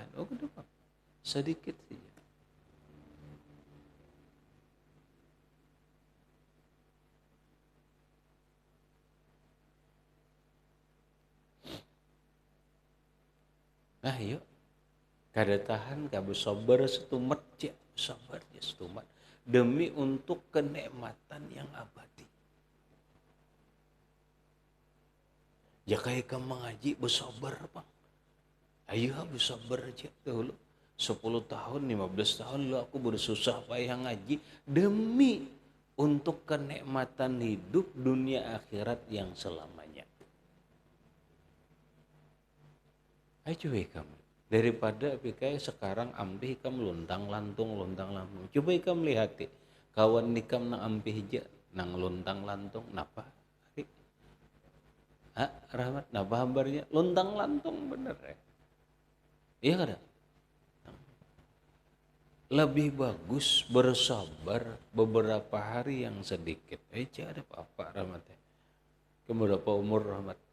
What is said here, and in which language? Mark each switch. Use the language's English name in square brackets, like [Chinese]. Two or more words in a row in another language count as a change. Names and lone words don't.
[Indonesian] Kenapa? Sedikit saja. Nah yuk, [Banjar] kada tahan, kada sabar setumat, sabar ya setumat, [Indonesian] demi untuk kenikmatan yang abadi. Ya kayak kamu mengaji bersabar bang, ayo bersabar aja dulu. 10 tahun, 15 tahun lu aku bersusah payah ngaji demi untuk kenikmatan hidup dunia akhirat yang selamanya. Ayo coba kamu, daripada PKI sekarang ambil kamu lontang lantung. Coba kamu lihat, [Banjar] kawan nikam nang ampih hija nang lontang lantung napa Rahmat napa habarnya [Indonesian] lontang lantung bener iya kada lebih bagus bersabar beberapa hari yang sedikit ada apa Rahmat keberapa umur Rahmat